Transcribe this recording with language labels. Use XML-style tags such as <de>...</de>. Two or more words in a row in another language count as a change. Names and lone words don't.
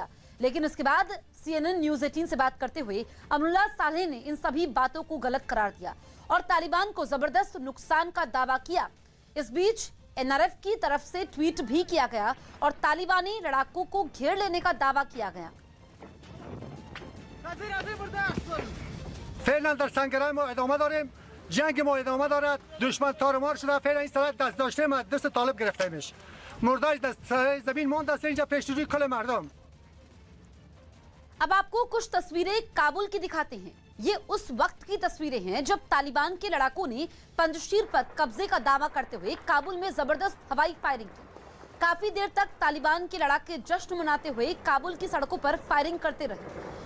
<hi>लेकिन उसके बाद CNN न्यूज 18 से बात करते हुए अमरुल्लाह सालेह ने इन सभी बातों को गलत करार दिया और तालिबान को जबरदस्त नुकसान का दावा किया। इस बीच NRF की तरफ से ट्वीट भी किया गया और तालिबानी लड़ाकों को घेर लेने का दावा किया गया।</hi> <fa>فعلا در سنگرهای ما ادامه داریم. جنگ ما ادامه دارد. دشمن تارمار شده. فعلا این سرحد دست داشته ما دست طالب گرفته میشه. مرداش دست زمین مونده است اینجا پیش روی کل مردم.</fa> <hi>अब आपको कुछ तस्वीरें काबुल की दिखाते हैं। ये उस वक्त की तस्वीरें हैं जब तालिबान के लड़ाकों ने पंजशीर पर कब्जे का दावा करते हुए काबुल में जबरदस्त हवाई फायरिंग की। काफी देर तक तालिबान के लड़ाके जश्न मनाते हुए काबुल की सड़कों पर फायरिंग करते रहे।</hi>